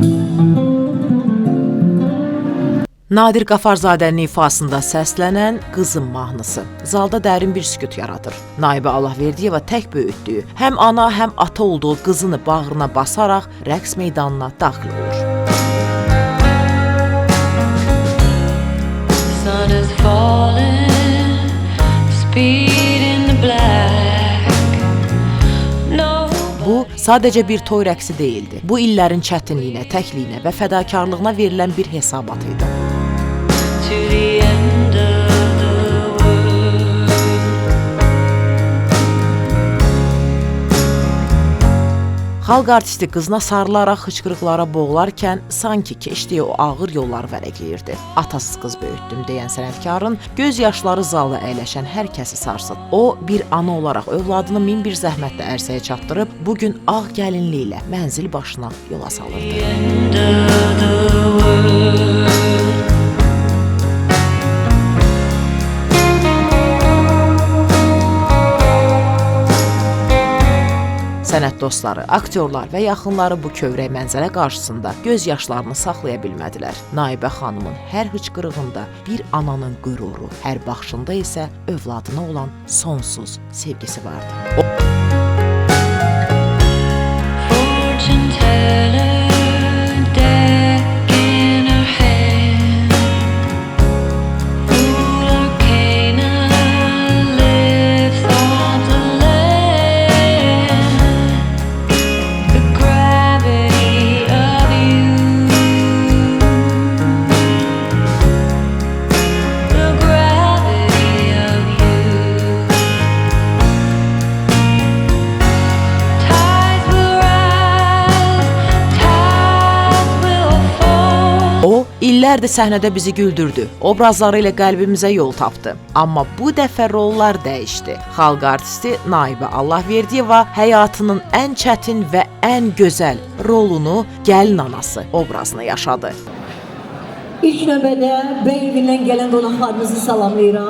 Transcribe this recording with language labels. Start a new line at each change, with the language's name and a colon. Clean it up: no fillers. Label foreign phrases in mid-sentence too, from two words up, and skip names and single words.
Azerbaijani: Nadir Qafarzadənin ifasında səslənən Qızım mahnısı zalda dərin bir sükut yaradır. Naibə Allahverdiyeva tək böyütdüyü, həm ana, həm ata olduğu qızını bağrına basaraq rəqs meydanına daxil olur.
English: Sun is falling, speed in the black. No.
Azerbaijani: Bu sadəcə bir toy rəqsi deyildi. Bu illərin çətinliyinə, təkliyinə və fədakarlığına verilən bir hesabat idi.
English: To the end of the world.
Azerbaijani: Xalq artisti qızına sarılaraq xıçqırıqlara boğularkən sanki keçdiyi o ağır yolları vərəqləyirdi. Atasız qız böyütdüm deyən sənətkarın göz yaşları zalda əyləşən hər kəsi sarsıd. O, bir ana olaraq övladını min bir zəhmətlə ərsəyə çatdırıb, bugün ağ gəlinliklə mənzil başına yola salırdı.
English: The end of the world.
Azerbaijani: Sənət dostları, aktyorlar və yaxınları bu kövrək mənzərə qarşısında göz yaşlarını saxlaya bilmədilər. Naibə xanımın hər hıçqırığında bir ananın qüruru, hər baxışında isə övladına olan sonsuz sevgisi vardı.
English: Fortune teller, deck in her hand. Ruler Canaan lives on the land. The gravity of you. The gravity of you. Tides will rise, tides will fall.
Azerbaijani: O, illərdir səhnədə bizi güldürdü, obrazları ilə qəlbimizə yol tapdı. Amma bu dəfə rollar dəyişdi. Xalq artisti Naibə Allahverdiyeva həyatının ən çətin və ən gözəl rolunu gəlin anası obrazını yaşadı. İlk növbədə bəy evindən gələn qonaqlarınızı salamlayıram.